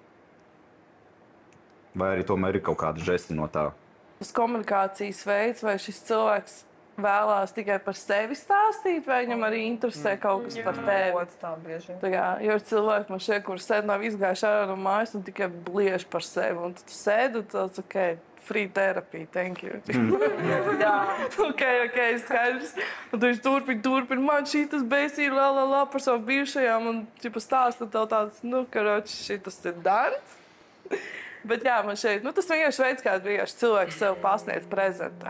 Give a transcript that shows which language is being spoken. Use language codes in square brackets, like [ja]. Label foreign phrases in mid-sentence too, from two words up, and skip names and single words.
[lv] Vai arī tomēr ir kaut kāda žesti no tā. Tas komunikācijas veids, vai šis cilvēks vēlās tikai par sevi stāstīt, vai viņam arī interesē kaut kas par tevi. Tā bieži. Tā kā, jo ir cilvēki man šeit, kur sēd nav izgājuši ārā no mājas un tikai bliež par sevi. Un tu sēdi un tāds, [en] free therapy, thank you. [lv] Jā, ok, skaidrs. Un tu viņš turpin, man šitas bēsīja, par savu bijušajām un stāsta tev tāds, karoči, šitas ir done. Bet jā, man šeit, tas vienkārši veids, kā vienkārši cilvēks sev pasniedz prezentē.